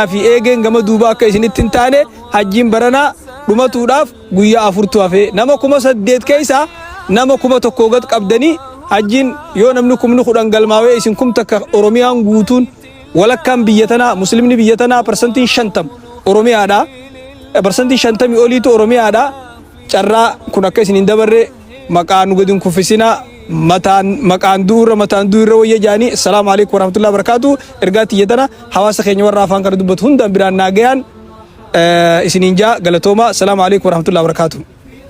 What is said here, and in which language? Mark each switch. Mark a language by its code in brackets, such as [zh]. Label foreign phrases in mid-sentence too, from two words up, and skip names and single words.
[om] fi eegeen gama duubaa akka isinitti hin taane hajjiin baranaa dhumatuudhaaf guyyaa 4 hafee nama 8,000 keessa nama 1,000 gad qabdanii hajjiin yoo namni 10,000 galmaawee isin 1,000 Oromiyaan guutuun walakkaan biyya tanaa muslimni biyya tanaa % 50 Oromiyaadha % 50 oliitu Oromiyaadha carraa kun akka isin hin dabarre maqaan godin kufisina maqaan duura wayya jaani [ar] السلام عليكم ورحمة الله وبركاته [om] ergaati yedana hawaasa keenya warra afaan kana dubbatu hundaan biraan naagayaan isiniin jaa galatooma [ar] السلام عليكم ورحمة الله وبركاته